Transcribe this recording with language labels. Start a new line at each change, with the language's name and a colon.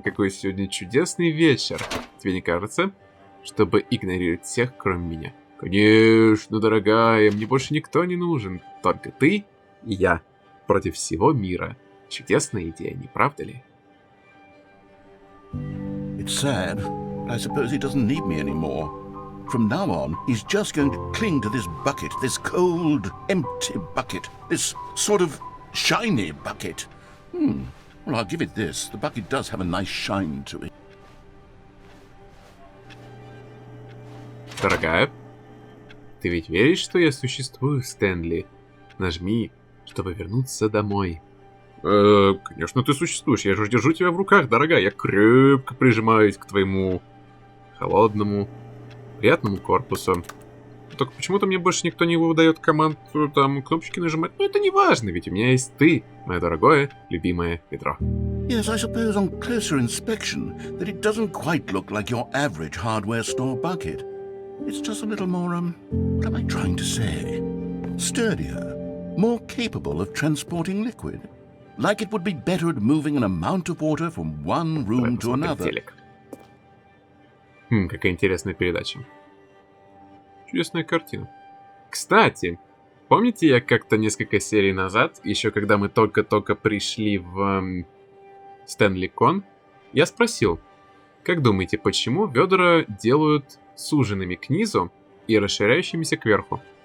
Russian: Какой сегодня чудесный вечер. Тебе не кажется? Чтобы игнорировать всех, кроме меня. Конечно, дорогая. Мне больше никто не нужен. Только ты и я. Против всего мира. Чудесная идея, не правда ли?
English: It's sad, but I suppose he doesn't need me anymore. From now on, he's just going to cling to this bucket, this cold, empty bucket, this sort of shiny bucket. Well, I'll give it this. The bucket does have a nice shine to it.
Russian: Дорогая, ты ведь веришь, что я существую, Стэнли? Нажми, чтобы вернуться домой. Конечно, ты существуешь. Я же держу тебя в руках, дорогая. Я крепко прижимаюсь к твоему холодному, приятному корпусу. Только почему-то мне больше никто не выдает команд там кнопочки нажимать. Но это не важно, ведь у меня есть ты, мое дорогое, любимое ведро.
English: Yes, I suppose on closer inspection that it doesn't quite look like your average hardware store bucket. It's just a little more, what am I trying to say? Sturdier, more capable of transporting liquid. Like it would be better at moving an amount of water from one room to another.
Russian: Какая интересная передача. Чудесная картина. Кстати, помните, я как-то несколько серий назад, еще когда мы только-только пришли в Stanley Con, я спросил, как думаете, почему ведра делают суженными к низу и расширяющимися кверху?